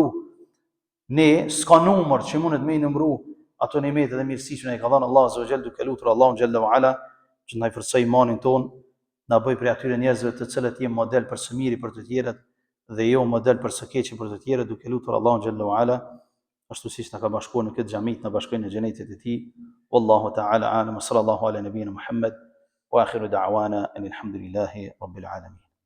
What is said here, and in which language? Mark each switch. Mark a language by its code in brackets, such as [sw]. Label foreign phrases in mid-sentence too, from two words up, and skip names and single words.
[sq] Ne s'ka numër që mundet me i numëru ato nimet dhe mirësi që na i ka dhënë Allah [ar] عز وجل, [sq] duke lutur Allahun [ar] جل وعلا [sq] që na i forcoj imanin ton, na bëj prej atyre njerëzve të cilët janë model për së miri për të tjerët dhe jo model për së keqi për të tjerët, duke lutur Allahun [ar] جل وعلا [sq] ashtu siç na ka bashkuar në këtë xhamit, na bashkojnë në xhenetin e tij. [ar] والله تعالى أعلم صلى الله على نبينا محمد وآخر دعوانا الحمد لله رب العالمين.